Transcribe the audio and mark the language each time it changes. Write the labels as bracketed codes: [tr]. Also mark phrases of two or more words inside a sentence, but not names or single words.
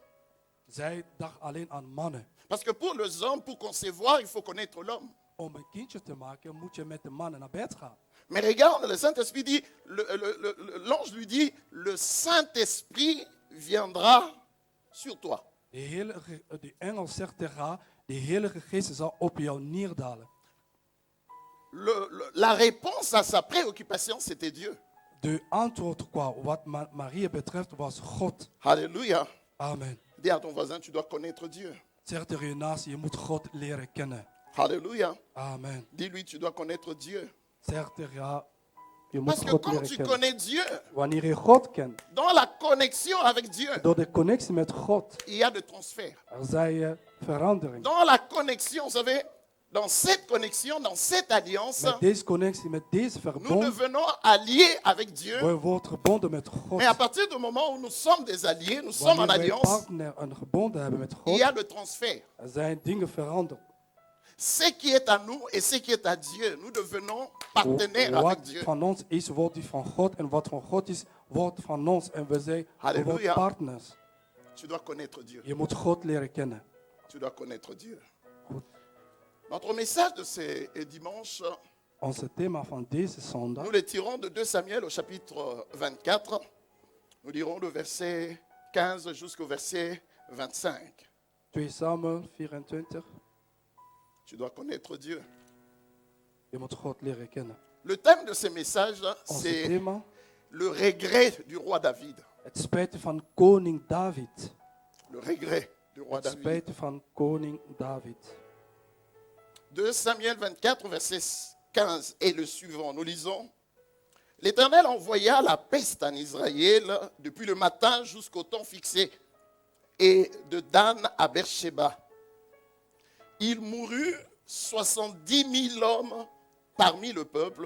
[nl] Zij dacht alleen aan mannen. [fr] Parce que pour les hommes, pour concevoir, il faut connaître l'homme. [nl] Om een kindje te maken moet je met de mannen naar bed gaan. [fr] Mais regarde, le Saint-Esprit dit, l'ange lui dit, le Saint-Esprit viendra sur toi. [nl] De engel zegt tegen haar, de Heilige Geest zal op jou neerdalen. [fr] La réponse à sa préoccupation, c'était Dieu. [nl] De antwoord qua wat Maria betreft was God. [fr] Alléluia. Amen. Dis à ton voisin, tu dois connaître Dieu. [nl] Zeg tegen je naast, je moet God leren kennen. [fr] Alléluia. Amen. Dis-lui, tu dois connaître Dieu. [nl] Zeg tegen haar, Je moet [fr] Parce que [nl] God [fr] quand [nl] leren [fr] tu [nl] kennen. [fr] connais Dieu, [nl] Wanneer je God kent, [fr] dans la connexion avec Dieu, [nl] door de connectie met God, [fr] il y a de transfert. [nl] er zijn verandering. [fr] Dans la connexion, vous savez, dans cette connexion, dans cette alliance, [nl] Met deze connectie, met deze [fr] nous [nl] verbond, [fr] devenons alliés avec Dieu. [nl] we worden verbonden met God. [fr] Mais à partir du moment où nous sommes des alliés, nous sommes en [nl] Wanneer wij [fr] alliance, [nl] partner en gebonden hebben met [fr] il y [nl] God, [fr] a le transfert. [nl] er zijn dingen veranderd. [fr] Ce qui est à nous et ce qui est à Dieu, nous devenons partenaires avec [nl] Wat [fr] Dieu. [nl] van ons is, wordt die van God. En wat van God is, wordt van ons. En we zijn Halleluja. gewoon partners. [fr] Tu dois connaître Dieu. [nl] Je moet God leren kennen. [fr] Tu dois connaître Dieu. [nl] Goed. [fr] Notre message de ce dimanche, [nl] Onze thema van deze zondag, [fr] nous le tirons de 2 Samuel au chapitre 24. Nous lirons le verset 15 jusqu'au verset 25. 2 Samuel 24. Tu dois connaître Dieu. [nl] Je moet God leren kennen. [fr] Le thème de ce message, [nl] Onze [fr] c'est [nl] thema, [fr] le regret du roi David. [nl] het spijten van koning David. [fr] Le regret du roi [nl] Het [fr] David. [nl] spijten van koning David. [fr] 2 Samuel 24, verset 15 et le suivant. Nous lisons. L'Éternel envoya la peste en Israël depuis le matin jusqu'au temps fixé, et de Dan à Beersheba. Il mourut 70 000 hommes parmi le peuple.